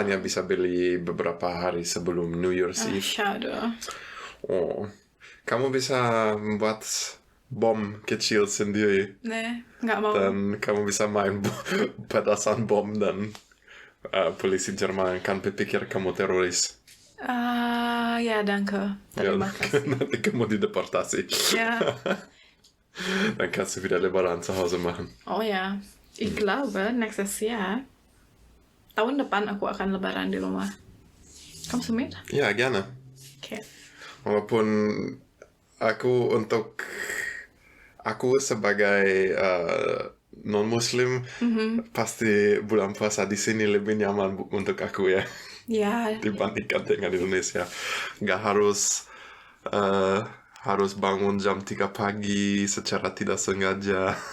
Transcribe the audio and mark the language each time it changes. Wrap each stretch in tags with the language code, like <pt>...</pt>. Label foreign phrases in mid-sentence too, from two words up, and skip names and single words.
<id>hanya bisa beli beberapa hari sebelum</id> <en>New Year's Eve. Shadow.</en> <id>Oh, kamu bisa membuat bom kecil sendiri Nggak mau. dan kamu bisa main petasan bom dan polisi Jerman akan berpikir kamu teroris.</id> <de>Ja, danke.</de> <id>Terima kasih. Nanti kamu dideportasi.</id> <de>Ja. Dann kannst du wieder Lebaran zu Hause machen. Oh ja. Ich glaube, nächstes Jahr,</de> <id>tahun depan aku akan lebaran di rumah.</id> <de>Kommst du mit? Ja, gerne.</de> <id>Okay. Walaupun aku sebagai non-muslim pasti bulan puasa di sini lebih nyaman untuk aku ya.</id> <de>Ja.</de> <id>Dibandingkan dengan Indonesia. Nggak harus bangun jam 3 pagi secara tidak sengaja.</id>